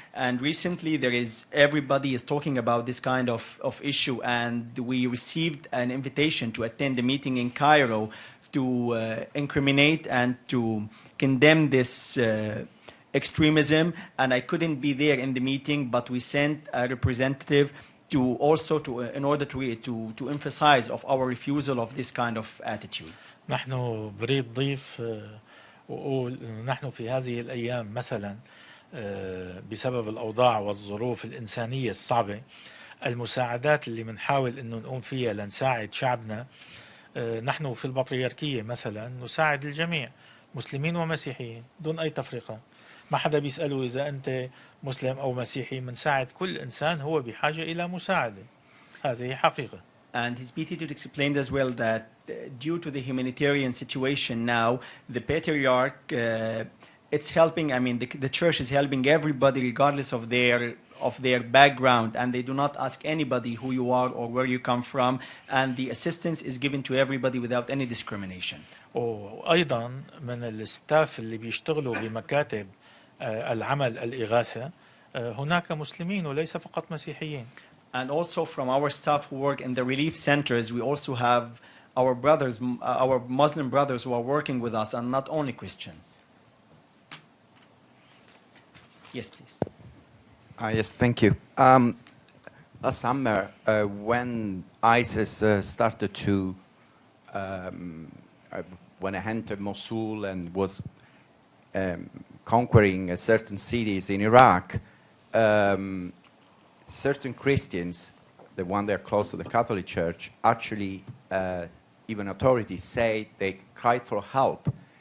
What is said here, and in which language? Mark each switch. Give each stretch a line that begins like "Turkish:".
English: And recently everybody is talking about this kind of issue, and we received an invitation to attend a meeting in Cairo to incriminate and to condemn this extremism. And I couldn't be there in the meeting, but we sent a representative in order to emphasize of our refusal of this kind of attitude.
Arabic: نحن بريد ضيف وقول نحن في هذه الأيام مثلا بسبب الأوضاع والظروف الإنسانية الصعبة، المساعدات اللي بنحاول أنه نقوم فيها لنساعد شعبنا، نحن في البطريركية مثلا نساعد الجميع مسلمين ومسيحيين دون أي تفرقة. ما حدا بيسأله إذا أنت مسلم أو مسيحي. منساعد كل إنسان هو بحاجة إلى مساعدة. هذه حقيقة.
English: And his PT explained as well that due to the humanitarian situation now, the Patriarch, it's helping, I mean, the church is helping everybody regardless of their background, and they do not ask anybody who you are or where you come from, and the assistance is given to everybody without any discrimination.
Arabic: وأيضا من الستاف اللي بيشتغلوا بمكاتب العمل الإغاثة هناك مسلمين وليس فقط مسيحيين.
English: And also from our staff who work in the relief centers, we also have our brothers, our Muslim brothers who are working with us, and not only Christians. Yes, please. Yes, thank you. Last summer, when ISIS started to, when it entered Mosul and was conquering certain cities in Iraq, certain Christians, the one that are close to the Catholic Church, actually, even authorities say they cried for help.